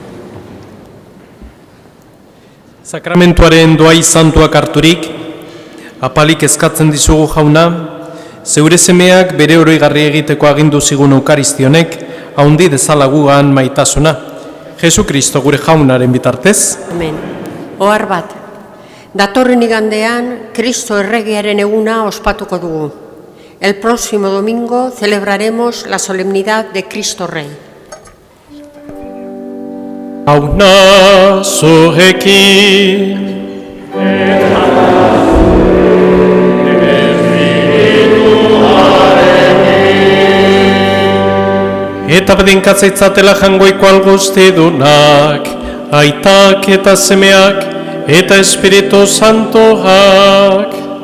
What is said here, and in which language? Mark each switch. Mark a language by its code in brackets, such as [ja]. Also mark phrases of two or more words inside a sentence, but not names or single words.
[eu] Sakramentuaren doai santuak harturik, apalik eskatzen dizugu Jauna, zeure semeak bere oroigarri egiteko agindu zigun eukaristionek, haundi dezala gugan maitasuna. Jesu Kristo gure Jaunaren bitartez. Amen. Ohar bat, datorren igandean Kristo erregearen eguna ospatuko dugu. [es] El próximo domingo celebraremos la solemnidad de Cristo Rey. [eu] Jauna zurekin. Eta bedinkatzaitzatela jangoiko alguztidunak, aitak eta semeak, eta Espiritu Santoak.